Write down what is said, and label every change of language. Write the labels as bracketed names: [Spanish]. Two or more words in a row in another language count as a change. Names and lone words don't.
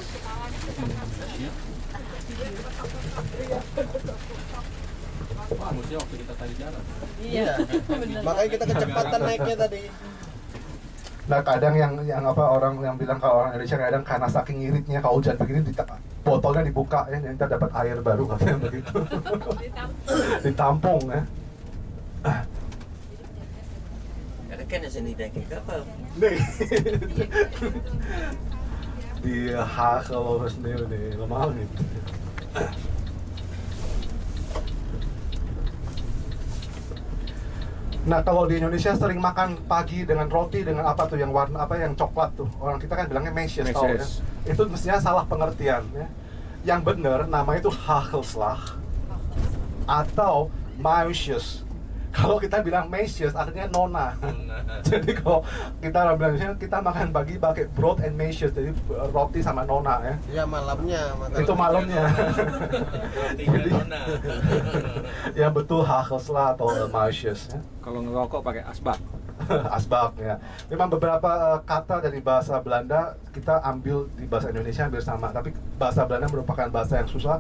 [Indonesian] Harusnya waktu kita tadi jalan. Iya. Makanya kita kecepatan naiknya tadi. Nah kadang yang apa, orang yang bilang kalau orang Indonesia kadang karena saking iritnya kalau hujan begini botolnya dibuka ya, nanti dapat air baru katanya begitu. Ditampung ya. [Dutch] Ja, dat kennen ze niet, denk ik. Dat wel. Nee. Die hagel over sneeuw, nee, helemaal niet. [Indonesian] Nah kalau di Indonesia sering makan pagi dengan roti dengan apa tuh yang warna apa, yang coklat tuh, orang kita kan bilangnya mesjes tau ya. Itu mestinya salah pengertian ya. Yang benar namanya itu hagelslag atau muisjes. Kalau kita bilang meisjes artinya nona. Jadi kalau kita orang bilang kita makan pagi pakai [Dutch] broad and meisjes, [Indonesian] jadi roti sama nona ya. Iya malamnya. Itu malamnya. Jadi, ya betul hagelsla atau meisjes. Ya. Kalau ngerokok pakai asbak. Asbak ya. Memang beberapa kata dari bahasa Belanda kita ambil di bahasa Indonesia hampir sama, tapi bahasa Belanda merupakan bahasa yang susah.